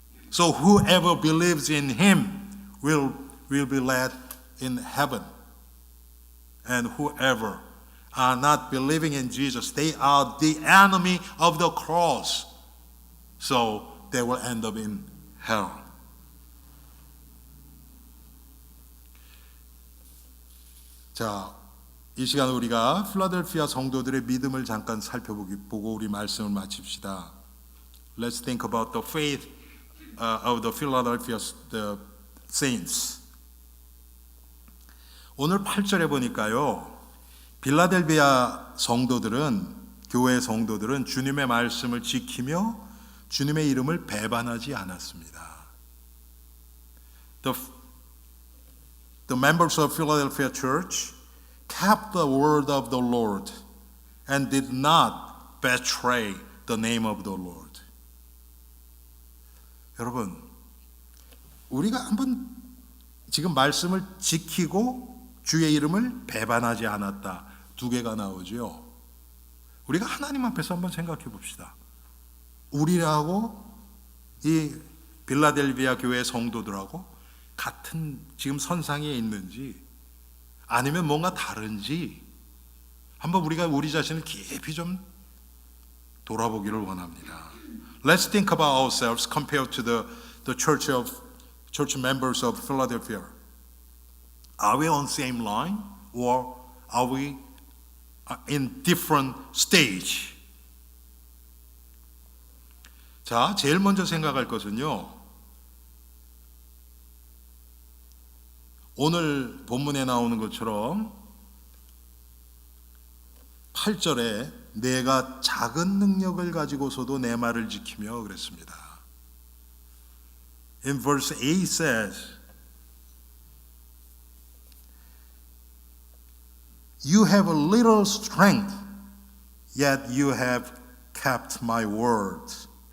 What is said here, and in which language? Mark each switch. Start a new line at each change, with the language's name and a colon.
English: So whoever believes in him will be led in heaven. And whoever are not believing in Jesus, they are the enemy of the cross. So they will end up in hell.
Korean: 자, 이 시간 우리가 필라델피아 성도들의 믿음을 잠깐 살펴보고 우리 말씀을 마칩시다.
English: Let's think about the faith of the Philadelphia saints.
Korean: 오늘 8절에 보니까요, 빌라델비아 성도들은, 교회 성도들은 주님의 말씀을 지키며 주님의 이름을 배반하지 않았습니다.
English: The members of Philadelphia Church kept the word of the Lord and did not betray the name of the Lord.
Korean: 여러분, 우리가 한번 지금 말씀을 지키고 주의 이름을 배반하지 않았다. 두 개가 나오죠. 우리가 하나님 앞에서 한번 생각해 봅시다. 우리하고 이 빌라델비아 교회 성도들하고 같은 지금 선상에 있는지 아니면 뭔가 다른지 한번 우리가 우리 자신을 깊이 좀 돌아보기를 원합니다.
English: Let's think about ourselves compared to the church members of Philadelphia. Are we on same line or are we in different stage?
Korean: 자, 제일 먼저 생각할 것은요, 오늘 본문에 나오는 것처럼 8절에 내가 작은 능력을 가지고서도 내 말을 지키며 그랬습니다.
English: In verse 8 says, You have a little strength, yet you have kept my word.